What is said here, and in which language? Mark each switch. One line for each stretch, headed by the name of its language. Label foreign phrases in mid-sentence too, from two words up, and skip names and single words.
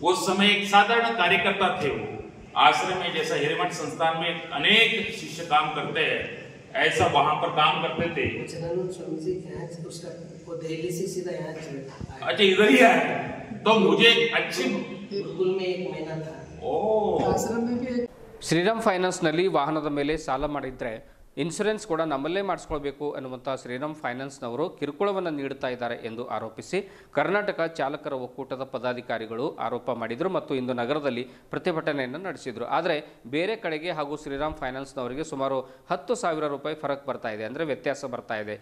Hindi: उस समय एक साधारण कार्यकर्ता थे, वो आश्रम में जैसा हिरेमठ संस्थान में अनेक शिष्य काम करते हैं, ऐसा वहां पर काम करते थे। अच्छा, इधर ही है। तो मुझे अच्छी गुरुकुल में 1 महीना था। ओ,
Kannada: ಶ್ರೀರಾಮ್ ಫೈನಾನ್ಸ್ನಲ್ಲಿ ವಾಹನದ ಮೇಲೆ ಸಾಲ ಮಾಡಿದರೆ ಇನ್ಶೂರೆನ್ಸ್ ಕೂಡ ನಮ್ಮಲ್ಲೇ ಮಾಡಿಸ್ಕೊಳ್ಬೇಕು ಅನ್ನುವಂಥ ಶ್ರೀರಾಮ್ ಫೈನಾನ್ಸ್ನವರು ಕಿರುಕುಳವನ್ನು ನೀಡುತ್ತಾ ಇದ್ದಾರೆ ಎಂದು ಆರೋಪಿಸಿ ಕರ್ನಾಟಕ ಚಾಲಕರ ಒಕ್ಕೂಟದ ಪದಾಧಿಕಾರಿಗಳು ಆರೋಪ ಮಾಡಿದರು ಮತ್ತು ಇಂದು ನಗರದಲ್ಲಿ ಪ್ರತಿಭಟನೆಯನ್ನು ನಡೆಸಿದರು. ಆದರೆ ಬೇರೆ ಕಡೆಗೆ ಹಾಗೂ ಶ್ರೀರಾಮ್ ಫೈನಾನ್ಸ್ನವರಿಗೆ ಸುಮಾರು 10,000 ರೂಪಾಯಿ ಫರಕ್ ಬರ್ತಾ ಇದೆ, ಅಂದರೆ ವ್ಯತ್ಯಾಸ ಬರ್ತಾ ಇದೆ.